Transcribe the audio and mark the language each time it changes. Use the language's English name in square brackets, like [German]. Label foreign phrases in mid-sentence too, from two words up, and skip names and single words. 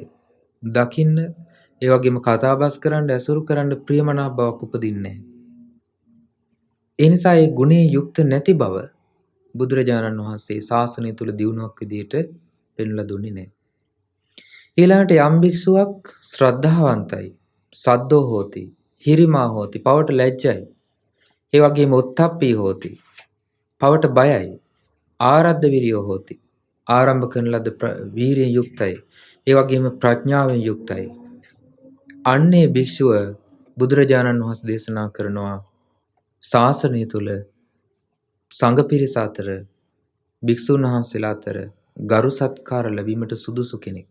[Sinhala] දකින්න ඒ වගේම කතාබස් කරන්න ඇසුරු කරන්න ප්‍රියමනාප බවක් උපදින්නේ නැහැ. ඒ නිසා ඒ ගුණේ යුක්ත නැති බව බුදුරජාණන් වහන්සේ ශාසනය තුල දියුණුවක් විදියට පෙන්වලා දුන්නේ නැහැ. ඊළඟට යම් භික්ෂුවක් ශ්‍රද්ධාවන්තයි, [Pali] සද්දෝ හෝති, හිරිමා හෝති, [Sinhala] පවට ලැජ්ජයි. ඒ වගේම [Pali] උත්තප්පී හෝති, [Sinhala] පවට බයයි, [Pali] ආරද්ධ විරියෝ හෝති, [Sinhala] ආරම්භ කරන ලද වීරියෙන් යුක්තයි. ඒ වගේම ප්‍රඥාවෙන් යුක්තයි. අන්නේ භික්ෂුව බුදුරජාණන් වහන්සේ දේශනා කරනවා ශාසනය තුල සංඝ පිරිස අතර භික්ෂුන් වහන්සේලා අතර ගරු සත්කාර ලැබීමට සුදුසු කෙනෙක්.